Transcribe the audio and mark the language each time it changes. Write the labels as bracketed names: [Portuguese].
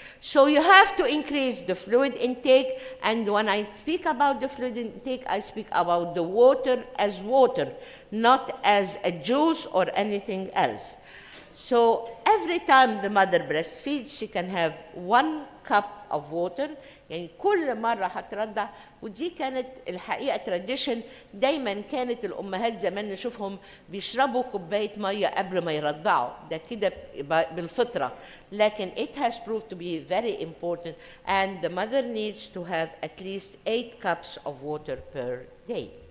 [English] So you have to increase the fluid intake, and when I speak about the fluid intake, I speak about the water as water, not as a juice or anything else. So every time the mother breastfeeds, she can have 1 cup of water. [Arabic] يعني كل مرة هترضع، ودي كانت الحقيقة tradition. دايما كانت الأمهات زمان نشوفهم بيشربوا كوباية مية قبل ما يرضعوا، ده كده بالفطرة. لكن [English] it has proved to be very important, and the mother needs to have at least 8 cups of water per day.